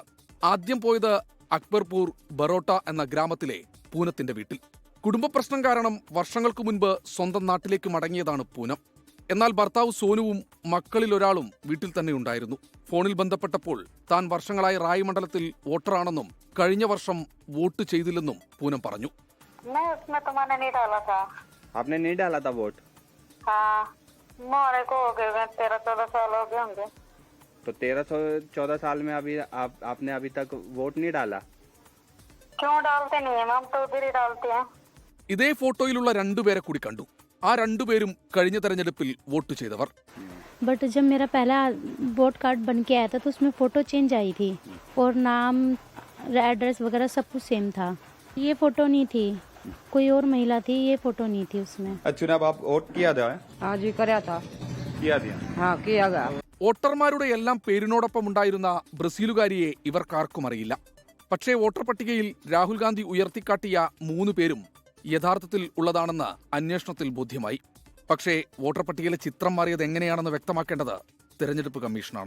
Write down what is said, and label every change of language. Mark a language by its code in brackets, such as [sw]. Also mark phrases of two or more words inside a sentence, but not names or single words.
[ml] ആദ്യം പോയത് അക്ബർപൂർ ബറോട്ട എന്ന ഗ്രാമത്തിലെ പൂനത്തിന്റെ വീട്ടിൽ. കുടുംബ പ്രശ്നം കാരണം വർഷങ്ങൾക്ക് മുൻപ് സ്വന്തം നാട്ടിലേക്ക് മടങ്ങിയതാണ് പൂനം. എന്നാൽ ഭർത്താവ് സോനുവും മക്കളിലൊരാളും വീട്ടിൽ തന്നെ ഉണ്ടായിരുന്നു. ഫോണിൽ ബന്ധപ്പെട്ടപ്പോൾ താൻ വർഷങ്ങളായി റായ് മണ്ഡലത്തിൽ വോട്ടറാണെന്നും കഴിഞ്ഞ വർഷം വോട്ട് ചെയ്തില്ലെന്നും പൂനം പറഞ്ഞു. [hi] आपने नहीं डाला था वोट? हाँ, मोरे को हो गए 13-14 साल हो गए होंगे। तो 13-14 साल में आपने अभी तक वोट नहीं डाला? क्यों डालते नहीं है, हम तो उधर ही डालते हैं. [ml] ഇതേ ഫോട്ടോയിലുള്ള രണ്ടുപേരെ കൂടി കണ്ടു. ആ രണ്ടുപേരും കഴിഞ്ഞ തെരഞ്ഞെടുപ്പിൽ വോട്ട് ചെയ്തവർ. [hi] बट जब मेरा पहला [en] vote card [hi] बन के आया था तो उसमें [en] photo change [hi] आई थी और नाम एड्रेस वगैरह सब कुछ सेम था. ये फोटो नहीं थी, कोई और महिला थी, ये फोटो नहीं थी उसमें. चुनाव आप वोट किया था? हाँ जी, कराया था. किया दिया? हाँ, किया गया. [ml] വോട്ടർമാരുടെ എല്ലാം പേരിനോടൊപ്പം ഉണ്ടായിരുന്ന ബ്രസീലുകാരിയെ ഇവർക്കാർക്കും അറിയില്ല. പക്ഷേ വോട്ടർ പട്ടികയിൽ രാഹുൽ ഗാന്ധി ഉയർത്തിക്കാട്ടിയ 3 പേരും യഥാർത്ഥത്തിൽ ഉള്ളതാണെന്ന് അന്വേഷണത്തിൽ ബോധ്യമായി. പക്ഷേ വോട്ടർ പട്ടികയിലെ ചിത്രം മാറിയത് എങ്ങനെയാണെന്ന് വ്യക്തമാക്കേണ്ടത് തെരഞ്ഞെടുപ്പ് കമ്മീഷനാണ്.